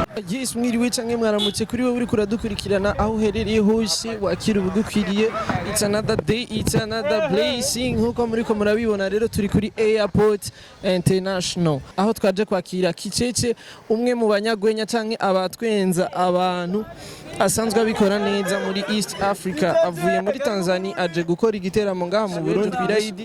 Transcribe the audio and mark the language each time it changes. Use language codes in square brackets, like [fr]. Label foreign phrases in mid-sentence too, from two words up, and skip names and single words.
[rn] Yes, mwiriwe canke mwaramutse kuri wewe uri kuradukurikirana aho uherereye hose wakira ubugukwiriye. [en] It's another day, it's another blessing. [rn] Nkuko muriko murabibona rero turi kuri [en] Airport International [rn] aho twaje kwakira Kicece, umwe mu banyagwenya canke abatwenza abantu asanzwe abikora neza muri East Africa, avuye muri Tanzania aje gukora igiteramo ngaha mu Burundi Birayidi.